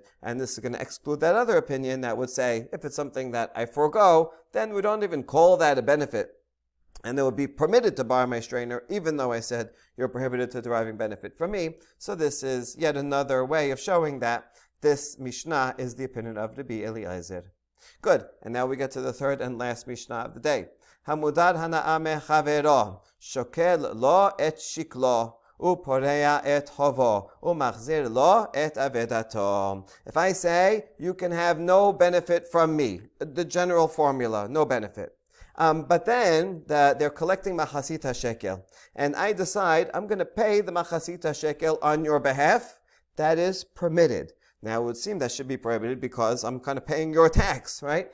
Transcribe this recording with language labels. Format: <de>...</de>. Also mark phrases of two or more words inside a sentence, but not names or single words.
<en>And this is going to exclude that other opinion that would say, if it's something that I forego, then we don't even call that a benefit. And it would be permitted to borrow my strainer, even though I said you're prohibited to deriving benefit from me. So this is yet another way of showing that this Mishnah is the opinion of Rabbi Eliezer. Good. And now we get to the third and last Mishnah of the day.</en> <he>המודר הנאה מחברו, שוקל לו את שקלו, ופורע את חובו, ומחזיר לו את אבדתו.</he> <en>If I say, you can have no benefit from me, the general formula, no benefit. But then they're collecting</en> <he>מחצית השקל,</he> <en>and I decide I'm going to pay the</en> <he>מחצית השקל</he> <en>on your behalf, that is permitted. Now it would seem that should be prohibited because I'm kind of paying your tax, right?</en>